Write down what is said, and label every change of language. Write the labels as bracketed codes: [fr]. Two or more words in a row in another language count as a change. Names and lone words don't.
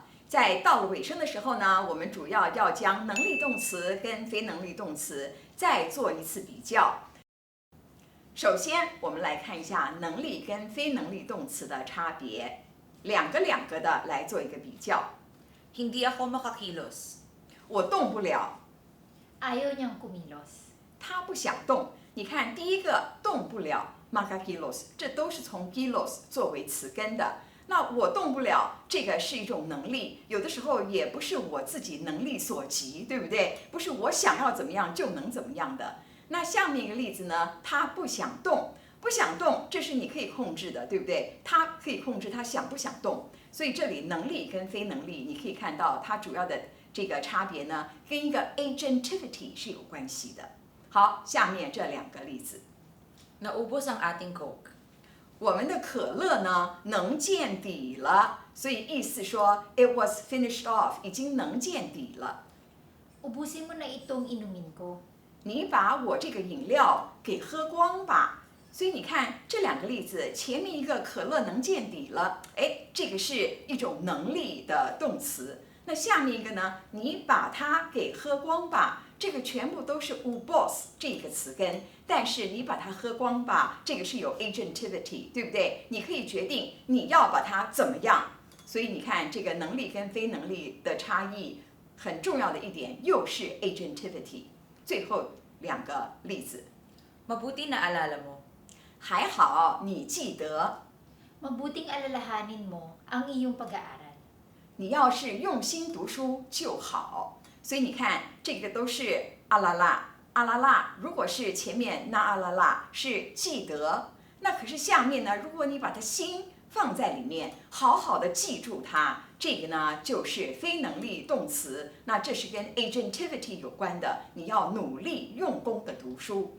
[zh] 在到了尾声的时候呢，我们主要要将能力动词跟非能力动词再做一次比较。首先，我们来看一下能力跟非能力动词的差别，两个的来做一个比较。 [tl] Hindi ako makakilos. [zh] 我动不了， [tl] Ayaw niyang kumilos. [zh] 他不想动。你看，第一个动不了 makakilos， 这都是从 kilos 作为词根的。那我动不了，这个是一种能力，有的时候也不是我自己能力所及，对不对？不是我想要怎么样就能怎么样的。那下面一个例子呢，他不想动，不想动，这是你可以控制的，对不对？他可以控制他想不想动。所以这里能力跟非能力，你可以看到它主要的这个差别呢，跟一个 agentivity 是有关系的。好，下面这两个例子， [tl] Naubos ang ating Coke. [zh] 我们的可乐呢能见底了，所以意思说 [en] it was finished off， [zh] 已经能见底了。 [tl] Ubusin mo na itong inumin ko. [zh] 你把我这个饮料给喝光吧。所以你看这两个例子，前面一个可乐能见底了，这个是一种能力的动词。那下面一个呢，你把它给喝光吧，这个全部都是 ubos 这个词根，但是你把它喝光吧，这个是有 agentivity， 对不对？你可以决定你要把它怎么样。所以你看这个能力跟非能力的差异，很重要的一点又是 agentivity。最后两个例子， [tl] Mabuti na alala mo. [zh] 还好你记得， [tl] Mabuting alalahanin mo ang iyong pag-aaral. [zh] 你要是用心读书就好。所以你看这个都是阿拉拉阿拉拉，如果是前面那阿拉拉是记得，那可是下面呢，如果你把它心放在里面，好好的记住它，这个呢就是非能力动词，那这是跟 agentivity 有关的，你要努力用功的读书。